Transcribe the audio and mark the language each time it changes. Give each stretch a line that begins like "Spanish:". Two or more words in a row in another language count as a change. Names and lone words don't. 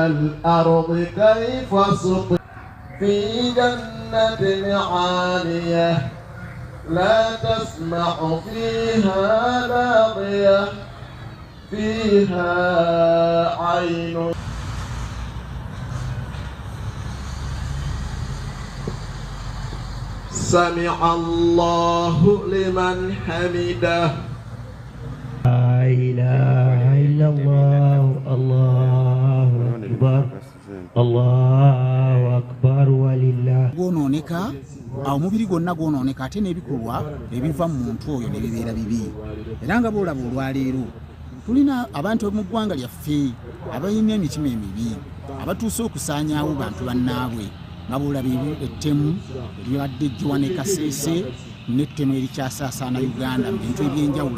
Arabic: الأرض كيف سطحت في جنة عالية لا تسمع فيها لاغية فيها عين سمع الله لمن حمده. لا إله إلا الله الله أكبر الله أكبر ولله.
Ganda: Gwononeka omubiri gwonna gwononeka ate n'ebikolwa ebiva mu muntu oyo ne bibeera bibi. Era nga boolaba olwaleero tulina abantu mu ggwanga lyaffe abalina emitima emibi abatuuse okusaanyaawo bantu bannaabwe. Mabula bibi ettemu lyadde Joane Kasese n'ettemu erikyasaasaana Uganda mu bintu ebyenjawulo.